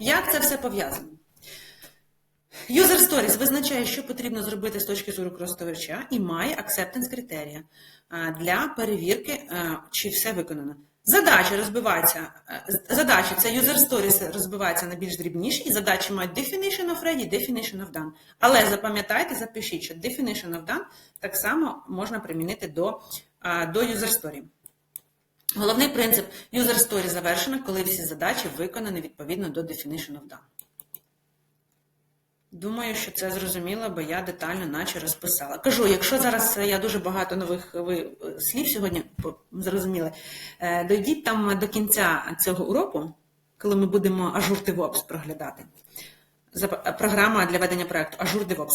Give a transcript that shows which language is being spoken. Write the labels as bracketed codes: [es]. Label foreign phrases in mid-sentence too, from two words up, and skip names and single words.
[uk] Як це все пов'язано? [en] User Stories [uk] визначає, що потрібно зробити з точки зору користувача і має acceptance критерія для перевірки, чи все виконано. Задачі це [en] User Stories [uk] розбиваються на більш дрібніші, і задачі мають [en] definition of ready, definition of done. [uk] Але запам'ятайте, запишіть, що [en] definition of done [uk] так само можна примінити до [en] User Story. [uk] Головний принцип [en] User Story [uk] завершено, коли всі задачі виконані відповідно до [en] definition of done. [uk] Думаю, що це зрозуміло, бо я детально наче розписала. Кажу, якщо зараз я дуже багато нових слів сьогодні зрозуміли, дойдіть там до кінця цього уроку, коли ми будемо Azure DevOps проглядати. Програма для ведення проєкту Azure DevOps.